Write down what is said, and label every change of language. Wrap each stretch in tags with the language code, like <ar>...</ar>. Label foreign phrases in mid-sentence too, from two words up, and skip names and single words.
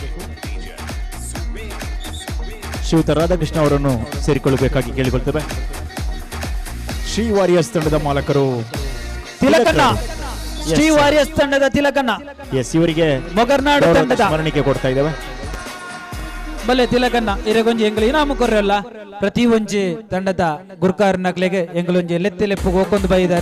<kn>ಶ್ರೀಯುತ ರಾಧಾಕೃಷ್ಣ ಅವರನ್ನು ಸೇರಿಕೊಳ್ಳಬೇಕಾಗಿ ಕೇಳಿಕೊಳ್ತೇವೆ. ಶ್ರೀ ವಾರಿಯರ್ಸ್ ತಂಡದ ಮಾಲಕರು ತಿಲಕಣ್ಣ, ಶ್ರೀ ವಾರಿಯರ್ಸ್ ತಂಡದ ತಿಲಕಣ್ಣ. ಎಸ್, ಇವರಿಗೆ ಮೊಗರ್ನಾಡು ತಂಡದ ಸ್ಮರಣಿಕೆ ಕೊಡ್ತಾ ಇದ್ದೇವೆ.</kn> <tcy>ಬಲೆ ತಿಲಕಣ್ಣ ಇರಗೊಂಜಿ ಎಂಗ್ಲು ಇನಾಮು ಕೊರ್ರಲ್ಲ. ಪ್ರತಿ ಒಂಜಿ ತಂಡದ ಗುರ್ಕಾರ್ ನಕ್ಲೆಗೆ ಎಂಗ್ಲೊಂಜಿ ಲೆಪ್ಪು ಹೋಗೊಂದು ಬೈದಾರೆ.</tcy>